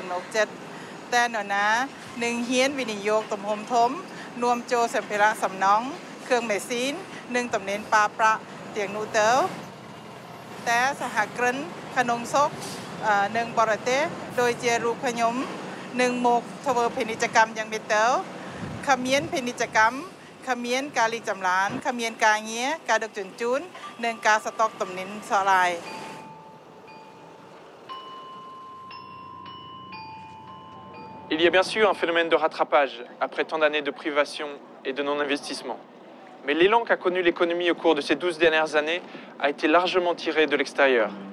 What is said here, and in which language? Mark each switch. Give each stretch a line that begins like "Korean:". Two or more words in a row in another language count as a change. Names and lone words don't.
Khmer: នុកចិត្តតែនរណានឹងហ៊ានវិនិយោគទំហំធំនាំចូលសម្ភារៈសំណង់គ្រឿងម៉ាស៊ីននិងទំនិញប្រើប្រាស់ទាំងនោះទៅតែសហគ្រិនក្នុងស្រុកនិងបរទេសដូចជារូបខ្ញុំនឹងមកធ្វើពាណិជ្ជកម្មយ៉ាងនេះទៅគ្មានពាណិជ្ជកម្ម គ្មានការរីកចម្រើនគ្មានការងារការដឹកជញ្ជូននិងការស្តុកទំនិញសឡាយ
French: Il y a bien sûr un phénomène de rattrapage après tant d'années de privation et de non-investissement. Mais l'élan qu'a connu l'économie au cours de ces 12 dernières années a été largement tiré de l'extérieur.